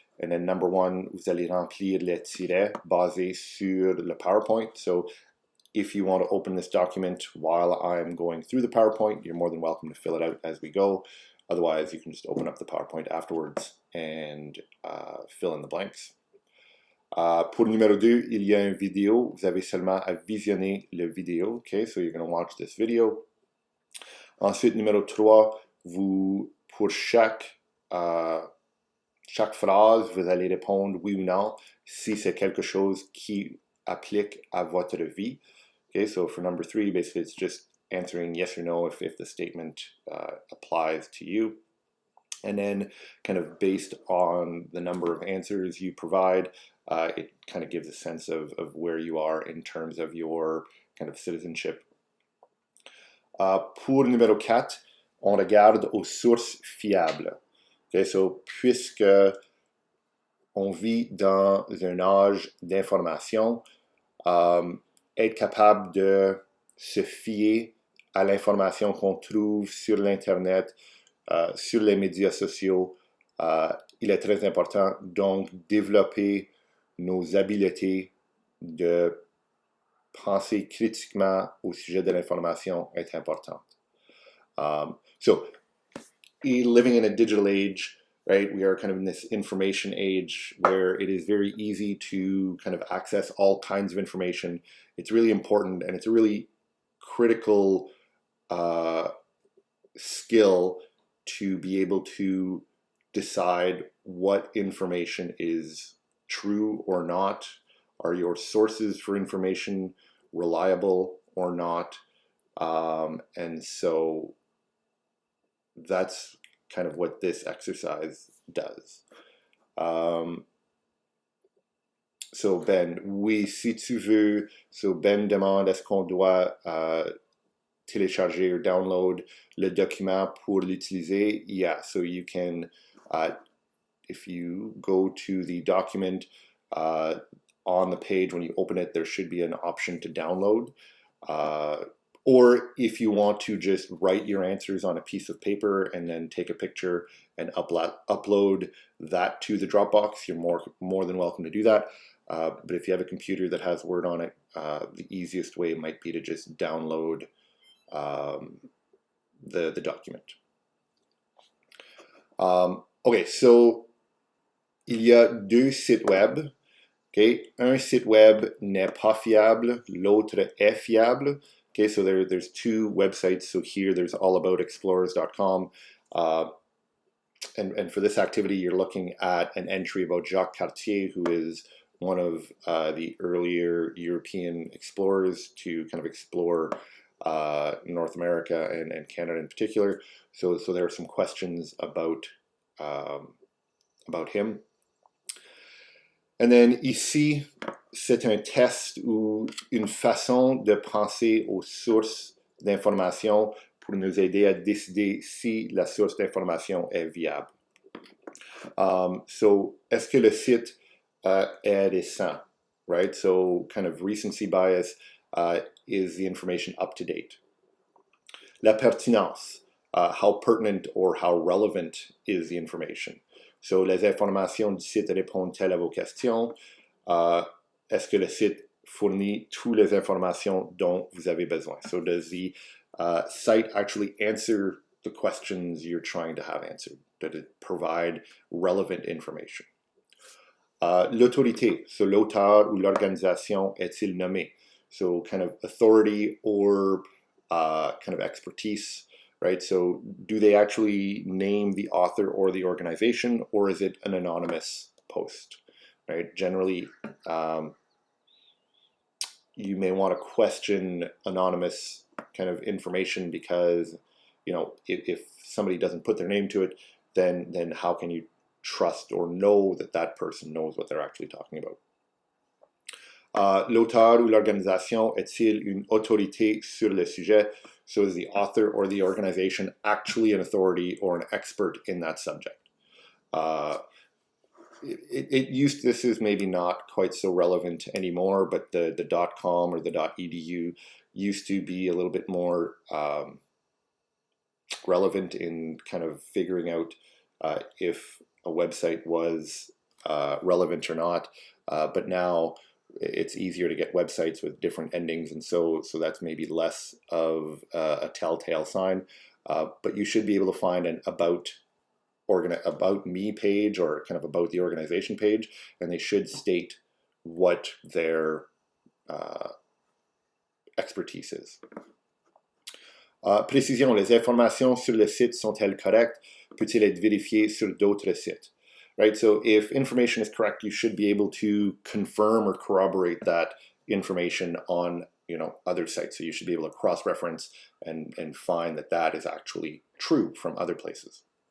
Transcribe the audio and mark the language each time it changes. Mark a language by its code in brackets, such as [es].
[en] And then number one, [fr] vous allez remplir les tirets basés sur le PowerPoint. [en] So if you want to open this document while I'm going through the PowerPoint, you're more than welcome to fill it out as we go. Otherwise, you can just open up the PowerPoint afterwards and fill in the blanks. [fr] Pour le numéro 2, il y a une vidéo. Vous avez seulement à visionner le vidéo. [en] Okay, so you're going to watch this video. [fr] Ensuite, numéro 3, pour chaque phrase, vous allez répondre oui ou non si c'est quelque chose qui applique à votre vie. [en] Okay, so for number 3, basically it's just answering yes or no if the statement applies to you. And then kind of based on the number of answers you provide, it kind of gives a sense of where you are in terms of your kind of citizenship. [fr] Pour numéro 4, on regarde aux sources fiables. Okay, so puisque on vit dans un âge d'information, être capable de se fier à l'information qu'on trouve sur l'Internet, sur les médias sociaux, il est très important. Donc, développer nos habiletés de penser critiquement au sujet de l'information est important. [en] So, living in a digital age, right, we are kind of in this information age where it is very easy to kind of access all kinds of information. It's really important, and it's a really critical skill to be able to decide what information is true or not. Are your sources for information reliable or not? And so that's kind of what this exercise does. [fr] So Ben, oui, si tu veux, so Ben demande est-ce qu'on doit télécharger or download le document pour l'utiliser. [en] Yeah, so you can, if you go to the document on the page, when you open it, there should be an option to download. Or if you want to just write your answers on a piece of paper and then take a picture and upload that to the Dropbox, you're more than welcome to do that. But if you have a computer that has Word on it, the easiest way might be to just download the document. [fr] Okay, so il y a deux sites web. Okay, un site web n'est pas fiable, l'autre est fiable. [en] Okay, so there's two websites. So here there's allaboutexplorers.com. And for this activity, you're looking at an entry about Jacques Cartier, who is one of the earlier European explorers to kind of explore North America and Canada in particular. So there are some questions about him. [fr] And then ici, c'est un test ou une façon de penser aux sources d'information pour nous aider à décider si la source d'information est viable. So, est-ce que le site est récent, right? [en] So, kind of recency bias, is the information up to date? La pertinence, how pertinent or how relevant is the information? [fr] So, les informations du site répondent-elles à vos questions? Est-ce que le site fournit toutes les informations dont vous avez besoin? [en] So, does the site actually answer the questions you're trying to have answered? Does it provide relevant information? [fr] L'autorité, so l'auteur ou l'organisation est-il nommé? [en] So, kind of authority or kind of expertise. Right, so do they actually name the author or the organization, or is it an anonymous post? Right, generally, you may want to question anonymous kind of information because, you know, if somebody doesn't put their name to it, then how can you trust or know that that person knows what they're actually talking about? [fr] L'auteur ou l'organisation est-il une autorité sur le sujet? [en] So is the author or the organization actually an authority or an expert in that subject? This is maybe not quite so relevant anymore, but the .com or the .edu used to be a little bit more relevant in kind of figuring out if a website was relevant or not. But now it's easier to get websites with different endings, and so that's maybe less of a telltale sign. But you should be able to find an about me page or kind of about the organization page, and they should state what their expertise is. [fr] Précision, les informations sur le site sont-elles correctes? Peut-il être vérifié sur d'autres sites? [en] Right, so if information is correct, you should be able to confirm or corroborate that information on other sites. So you should be able to cross-reference and find that that is actually true from other places.